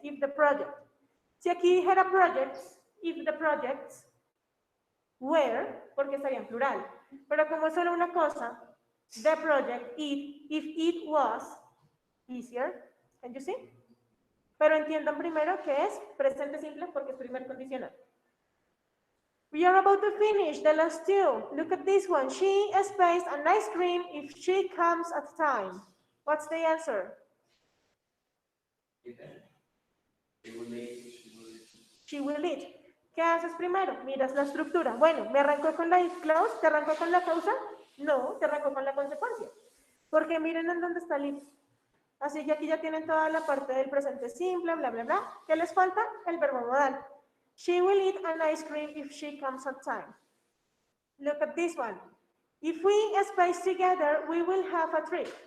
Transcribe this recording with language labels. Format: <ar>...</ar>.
<en>If the project. Si aquí dijera projects, if the projects were, porque estaría en plural. Pero como es solo una cosa, the project, if it was easier, can you see?</en> <es>Pero entiendan primero que es presente simple porque es primer condicional.</es> <en>We are about to finish the last two. Look at this one. She spaced an ice cream if she comes at time. What's the answer?</en> <es>She will eat. ¿Qué haces primero? Miras la estructura. Bueno, ¿me arrancó con la if clause? ¿Te arrancó con la causa? No, te arrancó con la consecuencia. Porque miren en dónde está el if. Así que aquí ya tienen toda la parte del presente simple, bla, bla, bla. ¿Qué les falta? El verbo modal.</es> <en>She will eat an ice cream if she comes on time. Look at this one. If we space together, we will have a trip.</en>